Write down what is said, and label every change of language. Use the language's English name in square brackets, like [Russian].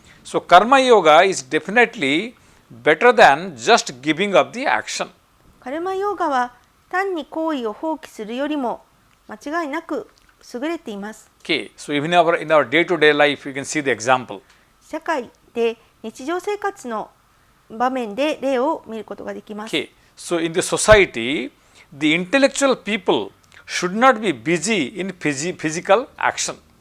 [English] So karma yoga is definitely better than just giving up the action. [Japanese] カルマヨーガは単に行為を放棄するよりも間違いなく優れています。 [English] Okay, so even in our day-to-day life, you can see the example. [Japanese] 社会で日常生活の場面で例を見ることができます。 [English] Okay, so in the society, the intellectual people should not be busy in physical action.